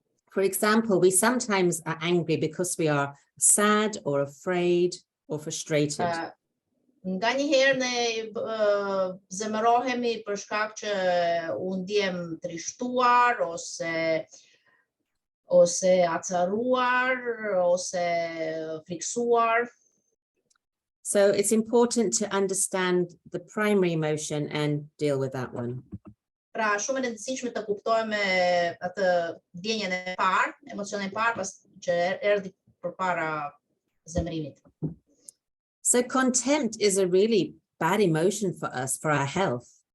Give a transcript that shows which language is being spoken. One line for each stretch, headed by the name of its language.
English: For example, we sometimes are angry because we are sad or afraid or frustrated.
Albanian: Nga një herë ne zemërohemi për shkak që u ndjem trishtuar ose acaruar ose friksuar.
English: So it's important to understand the primary emotion and deal with that one.
Albanian: Pra shumë e rëndësishme të kuptojmë atë ndjenjen e parë, emocionin e parë pas që erdhi përpara zemërimit.
English: So contempt is a really bad emotion for us, for our health.